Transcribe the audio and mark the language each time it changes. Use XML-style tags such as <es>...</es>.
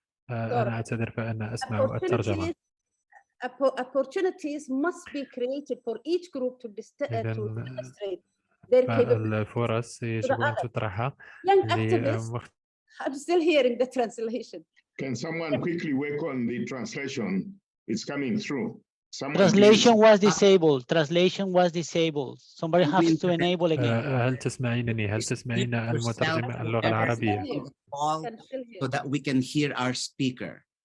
<ar>أنا أعتذر فأنا أسمع الترجمة.</ar> <en>Opportunities must be created for each group to demonstrate.</en> <ar>الفرص يجب أن تطرح.</ar> <en>I'm still hearing the translation. Can someone quickly work on the translation? It's coming through. Translation was disabled. Translation was disabled. Somebody has to enable again.</en> <ar>هل تسمعينني؟ هل تسمعين المترجم اللغة العربية؟</ar> <en>So that we can hear our speaker.</en>